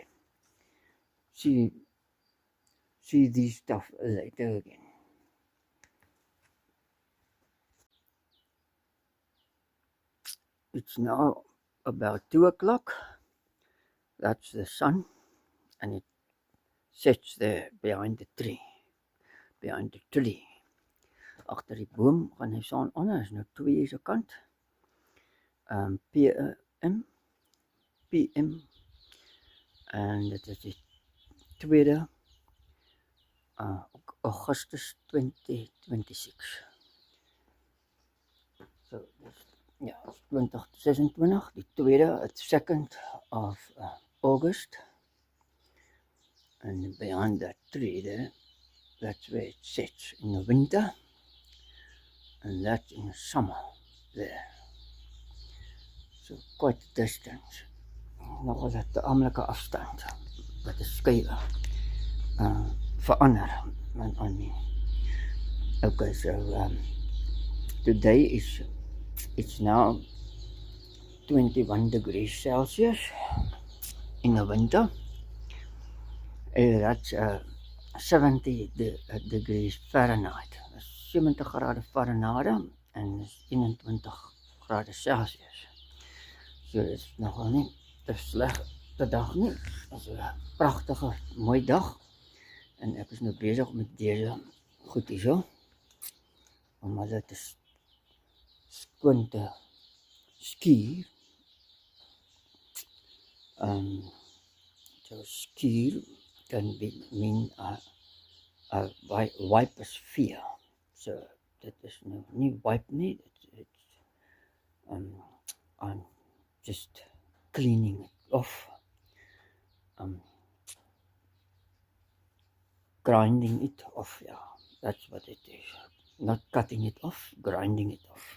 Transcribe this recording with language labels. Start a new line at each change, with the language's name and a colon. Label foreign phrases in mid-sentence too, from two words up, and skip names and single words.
English: See this stuff later again. It's now about 2 o'clock. That's the sun, and it sits there behind the tree.
Afrikaans: Agter die boom gaan hy staan onder, is nou 2 se kant. PM, en dit is die 2de Augustus 2026. So, ja, 2026, die 2de,
English: it's 2nd of August. And behind that tree there, that's where it sits in the winter, and that's in the summer there. So quite a distance.
Afrikaans: Nogal 'n taamlike afstand wat 'n skuwe verander.
English: I mean. Okay, so today it's now 21 degrees Celsius in the winter. That's 70 degrees Fahrenheit.
Afrikaans: 70 grade Fahrenheit en 21 grade Celsius. So dit is nogal nie te slegte dag nie. Dit is 'n pragtige, mooi dag. En ek is nou besig met deze goed hierso. Om hulle te skoon te skuur.
English: So skuur can mean wipe a sphere.
Afrikaans: So dit is nou nie wipe nie.
English: I'm just cleaning it off. Grinding it off, yeah, that's what it is. Not cutting it off, grinding it off.